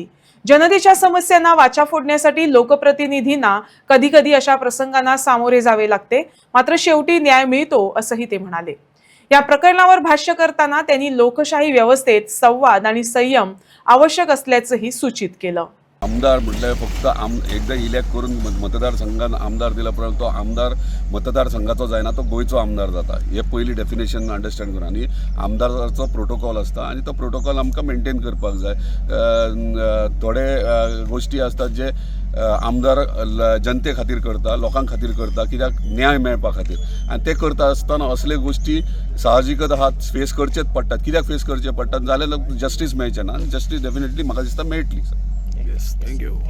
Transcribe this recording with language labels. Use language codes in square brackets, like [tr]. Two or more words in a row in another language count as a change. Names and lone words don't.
[mr] जनतेच्या समस्यांना वाचा फोडण्यासाठी लोकप्रतिनिधींना कधी कधी अशा प्रसंगांना सामोरे जावे लागते, मात्र शेवटी न्याय मिळतो असंही ते म्हणाले। या प्रकरणावर भाष्य करताना त्यांनी लोकशाही व्यवस्थेत संवाद आणि संयम आवश्यक असल्याचंही सूचित केलं। [kok] आमदार म्हटल्यार फक्त एकदा इलेक्ट करून मतदारसंघात आमदार दिला, परंतु आमदार मतदारसंघाचो जायना, तो गोयचो आमदार जाता। हे पयली [en] definition understand [kok] करून आनी आमदाराचो प्रोटोकॉल आसता आनी तो प्रोटोकॉल आमकां मेंटेन करपाक जाय। थोडे गोष्टी आसतात जे आमदार जनते खातीर करता, लोकां खातीर करता, कित्याक न्याय मेळपा खातीर, आनी ते करता आसतना असले गोष्टी साहजिकच आहात, फेस करचेच पडटात। कित्याक फेस करचे पडटात जाल्यार जस्टीस मेळचें ना, आनी [en] justice definitely [kok] म्हाका दिसता मेळटली। [en] Yes, thank you.